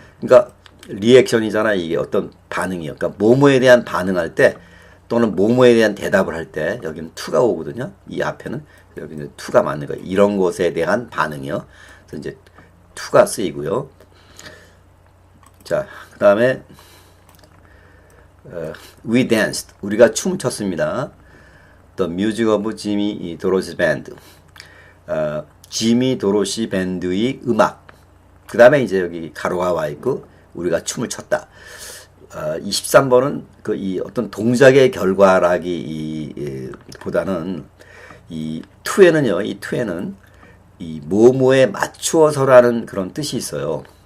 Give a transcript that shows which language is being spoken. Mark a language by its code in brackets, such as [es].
[ko] 그러니까, 리액션이잖아, 이게 어떤 반응이요. 그러니까, 뭐뭐에 대한 반응할 때, 또는 뭐뭐에 대한 대답을 할 때, 여기는 to가 오거든요. 이 앞에는, 여기는 to가 맞는 거예요. 이런 것에 대한 반응이요. 그래서 이제, to가 쓰이고요. 자, 그 다음에, [en] we danced. [ko] 우리가 춤을 췄습니다. [en] The music of Jimmy Dorsey Band. [ko] 지미 도로시 밴드의 음악. 그 다음에 이제 여기 가로가 와 있고, 우리가 춤을 췄다. 23번은 이 어떤 동작의 결과라기 보다는 이 to에는요, 이 뭐뭐에 맞추어서라는 그런 뜻이 있어요.